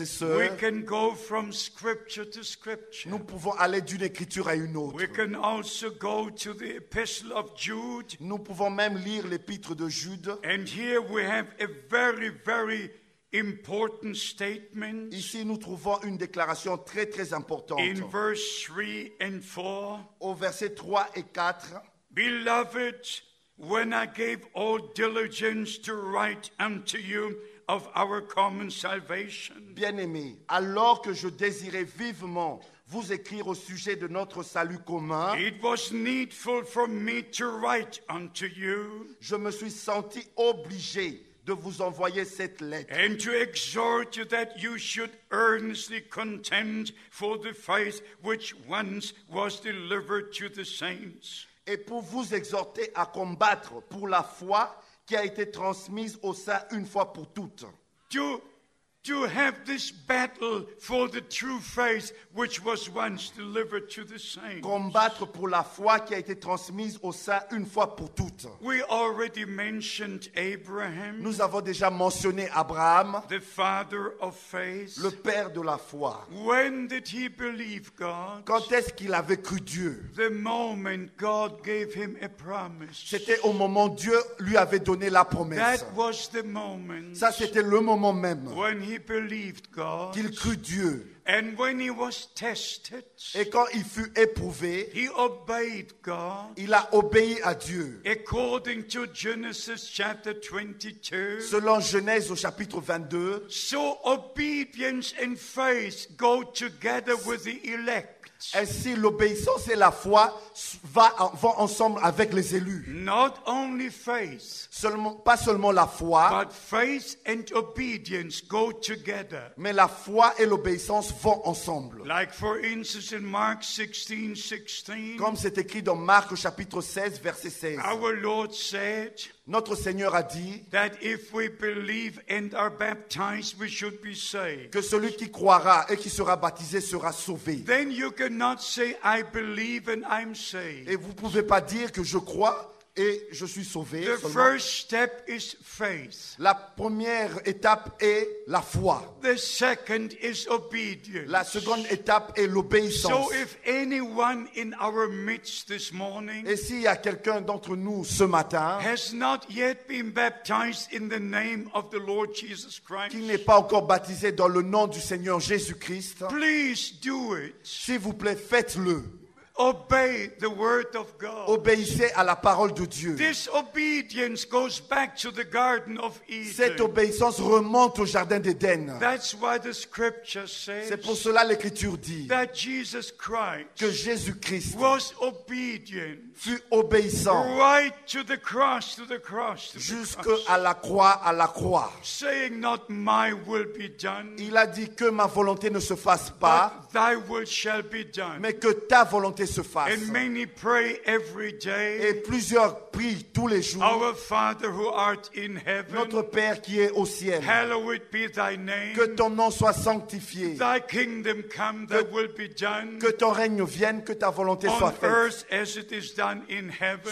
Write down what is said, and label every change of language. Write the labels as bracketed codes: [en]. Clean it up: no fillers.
[en] we [fr] sœurs, [en] can go from scripture to scripture. [fr] nous pouvons aller d'une écriture à une autre. [en] We can also go to the epistle of Jude, [fr] Nous pouvons même lire l'épître de Jude. [en] and here we have a very important statement [fr] Ici, nous trouvons une déclaration très très importante. [en] in verse 3 and 4. [fr] Au verset 3 et 4, [en] Beloved, when I gave all diligence to write unto you of our common salvation, [fr] bien-aimés, alors que je désirais vivement vous écrire au sujet de notre salut commun. [en] It was needful for me to write unto you [fr] Je me suis senti obligé de vous envoyer cette lettre [en] and to exhort you that you should earnestly contend for the faith which once was delivered to the saints. [fr] et pour vous exhorter à combattre pour la foi qui a été transmise aux saints une fois pour toutes. [en] To have this battle for the true faith which was once delivered to the saints. [fr] Combattre pour la foi qui a été transmise aux saints une fois pour toutes. [en] We already mentioned Abraham, [fr] Nous avons déjà mentionné Abraham, [en] the father of faith. [fr] le père de la foi. [en] When did he believe God? [fr] Quand est-ce qu'il avait cru Dieu? [en] The moment God gave him a promise. [fr] C'était au moment où Dieu lui avait donné la promesse. [en] That was the moment [fr] Ça, c'était le moment même [en] when he believed God. [fr] qu'il crut Dieu. [en] And when he was tested, [fr] Et quand il fut éprouvé, [en] he obeyed God. [fr] il a obéi à Dieu. [en] According to Genesis chapter 22, [fr] Selon Genèse au chapitre 22, [en] so obedience and faith go together with the elect. [fr] ainsi l'obéissance et la foi vont ensemble avec les élus. [en] Not only faith, [fr] Pas seulement la foi, [en] but faith and obedience go together. [fr] mais la foi et l'obéissance vont ensemble. [en] Like for instance in Mark 16:16, [fr] Comme c'est écrit dans Marc au chapitre 16, verset 16. [en] our Lord said [fr] Notre Seigneur a dit [en] that if we believe and are baptized, we should be saved. [fr] que celui qui croira et qui sera baptisé sera sauvé. [en] Then you cannot say, I believe and I'm saved. [fr] Et vous ne pouvez pas dire que je crois et je suis sauvé. [en] The [fr] seulement. [en] first step is faith. [fr] La première étape est la foi. [en] The second is obedience. [fr] La seconde étape est l'obéissance. [en] So if anyone in our midst this morning [fr] Et s'il y a quelqu'un d'entre nous ce matin [en] has not yet been baptized in the name of the Lord Jesus Christ, [fr] qui n'est pas encore baptisé dans le nom du Seigneur Jésus-Christ, [en] please do it. [fr] s'il vous plaît, faites-le. [en] Obey the word of God. [fr] Obéissez à la parole de Dieu. [en] This obedience goes back to the Garden of [fr] Cette [en] Eden. [fr] obéissance remonte au jardin d'Éden. [en] That's why the scripture [fr] C'est [en] says [fr] pour cela l'Écriture dit [en] that Jesus Christ [fr] que Jésus-Christ [en] was obedient [fr] fut obéissant [en] right to the cross, to the cross, to the [fr] jusqu'à [en] cross, [fr] la croix, à la croix. [en] saying not my will be done, [fr] Il a dit que ma volonté ne se fasse pas, [en] but thy will shall be done. [fr] mais que ta volonté se fasse. [en] And many pray every [fr] Et [en] day, [fr] plusieurs prient tous les jours. [en] our Father who art in [fr] Notre [en] heaven, [fr] Père qui est au ciel, [en] hallowed be thy name, [fr] que ton nom soit sanctifié, [en] thy kingdom come, thy will be done, [fr] que ton règne vienne, que ta volonté soit [en] on [fr] faite, [en] earth as it is done in heaven.